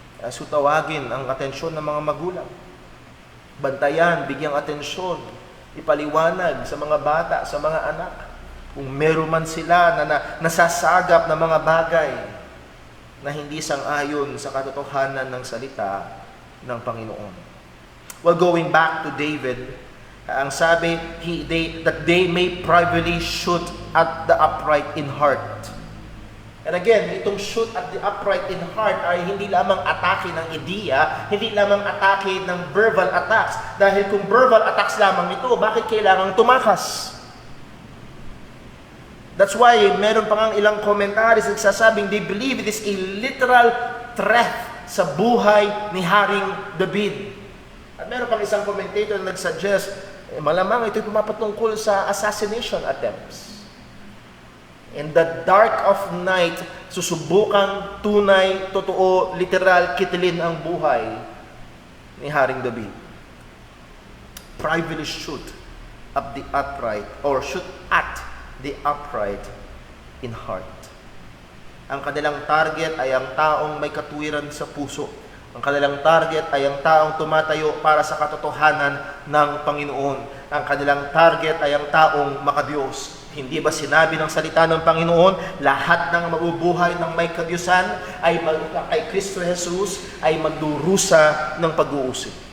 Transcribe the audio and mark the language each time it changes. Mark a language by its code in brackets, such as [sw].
[tl] So tawagin ang atensyon ng mga magulang. Bantayan, bigyang atensyon. Ipaliwanag sa mga bata, sa mga anak. Kung meron man sila na nasasagap na mga bagay na hindi sang-ayon sa katotohanan ng salita ng Panginoon. [en] Well, going back to David, [tl] ang sabi, [en] that they may privately shoot at the upright in heart. And again, [tl] itong [en] shoot at the upright in heart [tl] ay hindi lamang atake ng ideya, hindi lamang atake ng verbal attacks. Dahil kung verbal attacks lamang ito, bakit kailangang tumakas? [en] That's why [tl] meron pa ngang ilang [en] commentaries [tl] nagsasabing [en] they believe it is a literal threat [tl] sa buhay ni Haring David. At meron pang isang commentator na nagsuggest, malamang ito'y pumapatungkol sa assassination attempts. [en] In the dark of night, [tl] susubukang tunay, totoo, literal, kitilin ang buhay ni Haring David. [en] Privately shoot at the upright, or shoot at the upright in heart. [tl] Ang kanilang target ay ang taong may katuwiran sa puso. Ang kanilang target ay ang taong tumatayo para sa katotohanan ng Panginoon. Ang kanilang target ay ang taong makadiyos. Hindi ba sinabi ng salita ng Panginoon, lahat ng mabubuhay ng may kadiyusan ay kay Kristo Jesus ay magdurusa ng pag-uusig.